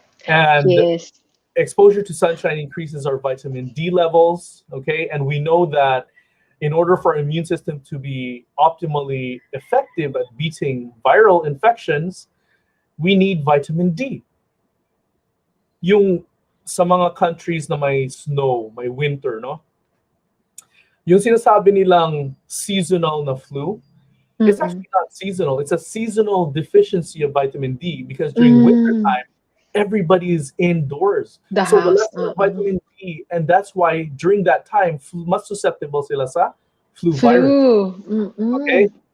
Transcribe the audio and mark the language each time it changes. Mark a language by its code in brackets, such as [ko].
[en] And exposure to sunshine increases our vitamin D levels, okay? And we know that in order for our immune system to be optimally effective at beating viral infections, we need vitamin D. [tl] Yung sa mga countries na may snow, may winter, no? Yung sinasabi nilang [en] seasonal na flu, it's actually not seasonal. It's a seasonal deficiency of vitamin D because during winter time, everybody is indoors. So the less vitamin D, and that's why during that time, [tl] mas susceptible sila sa flu virus. [en] Okay?